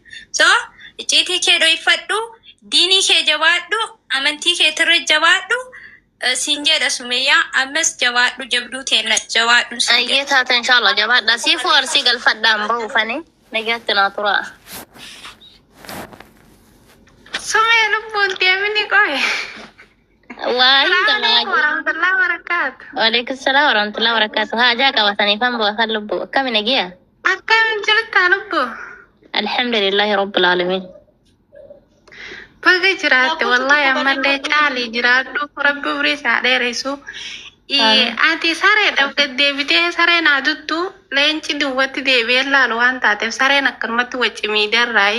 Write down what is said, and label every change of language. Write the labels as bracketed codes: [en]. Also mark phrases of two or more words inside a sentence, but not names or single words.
[om] So icciitii kee dhoyfadhu, diinii kee jabaadhu, amantii kee tirra jabaadhu. Siin jedha Sumayyaa ammas jabaadhu jabduu teenna jabaadhu. Ayyee taata inshallah jabaadha. Siifuu arsii galfadhaan bahuufanii nagaatti naa turaa. Sumayyaa lubbuun deemini qoye. [ar] ورحمة الله وبركاته. وعليكم السلام ورحمة الله وبركاته. [om] Hajaa qabatanii fan bu'atan lubbuu akkami nagiyaa? Akkamiin jirtaa lubbuu? [ar] الحمد لله رب العالمين. [om] Baga jiraate wallahi ammallee caalii jiraadhu rabbi urii isaa dheeressu. Ati saree dhabde deebitee sareen aduttu leenci duwwatti deebi'ee laalu waan taateef sareen akkanumatti wacci miidarraayi.